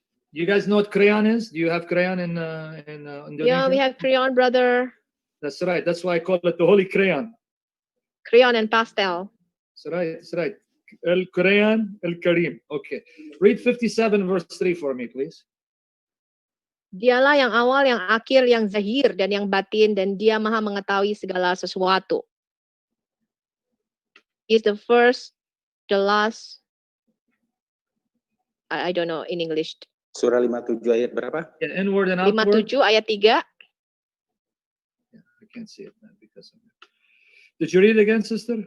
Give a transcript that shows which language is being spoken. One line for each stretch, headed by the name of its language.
English: You guys know what crayon is? Do you have crayon in Indonesia? Yeah, we have crayon, brother. That's right. That's why I call it the Holy Crayon. Crayon and pastel. That's right. That's right. Al-Quran Al-Karim. Okay. Read 57 verse 3 for me, please.
Indonesian: Dialah yang awal, yang akhir, yang zahir, dan yang batin, dan dia maha mengetahui segala sesuatu.
English: Is the first, the last, I don't know in English.
Indonesian: Surah 57 ayat berapa?
English: Yeah, inward and outward.
Indonesian: 57 ayat 3.
English: I can't see it man, because of it. Did you read it again, sister?